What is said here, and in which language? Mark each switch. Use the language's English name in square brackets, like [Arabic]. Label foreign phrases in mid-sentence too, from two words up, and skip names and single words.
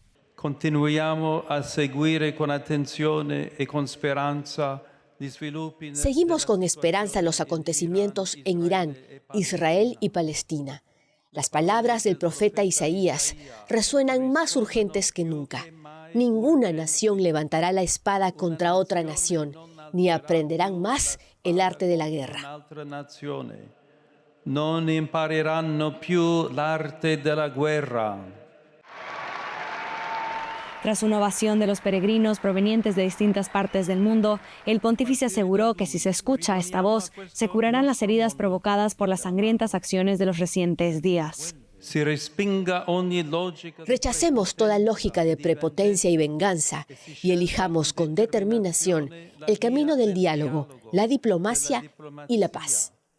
[Spanish] Seguimos con esperanza los acontecimientos en Irán, Israel y Palestina. Las palabras del profeta Isaías resuenan más urgentes que nunca. Ninguna nación levantará la espada contra otra nación, ni aprenderán más el arte de la guerra. [Italian] Non impareranno più l'arte della guerra. [Spanish] Tras una ovación de los peregrinos provenientes de distintas partes del mundo, el pontífice aseguró que si se escucha esta voz, se curarán las heridas provocadas por las sangrientas acciones de los recientes días. Rechacemos toda lógica de prepotencia y venganza y elijamos con determinación el camino del diálogo, la diplomacia y la paz.